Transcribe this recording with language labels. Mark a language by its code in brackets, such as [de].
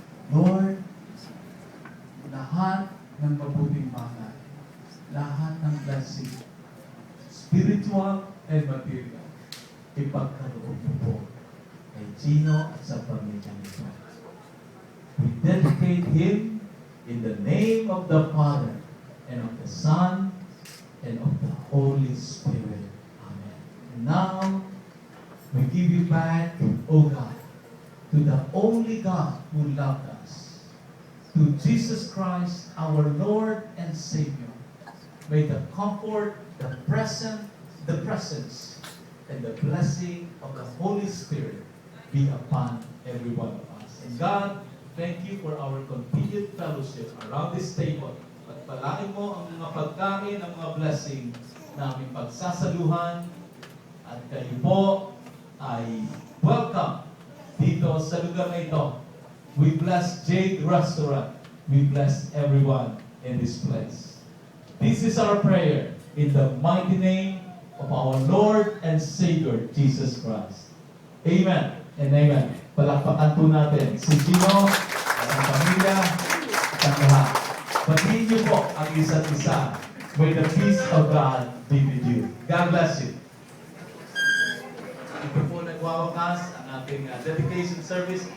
[tl] Lord, lahat ng mabuting bagay, lahat ng blessing, [en] spiritual and material, [tl] ipagkaroon mo po kay Gino at sa pamilya nito. [en] We dedicate him in the name of the Father and of the Son and of the Holy Spirit. Amen. And now, we give you back, O God, to the only God who loved us, to Jesus Christ, our Lord and Savior. May the comfort, the presence, and the blessing of the Holy Spirit be upon every one of us. And God, thank you for our continued fellowship around this table. [tl] At palain mo ang mga pagkain, ang mga blessing na aming pagsasaluhan. At kayo po ay welcome dito sa lugar na ito. [en] We bless Jade Restaurant. We bless everyone in this place. This is our prayer in the mighty name of our Lord and Savior, Jesus Christ. Amen and amen. [tl] Palakpakan po natin si Gino, ang pamilya, at ang lahat. Batiin niyo po ang isa't isa. [en] May the peace of God be with you. God bless you. [tl] Ito po nagwawakas ang ating dedication service.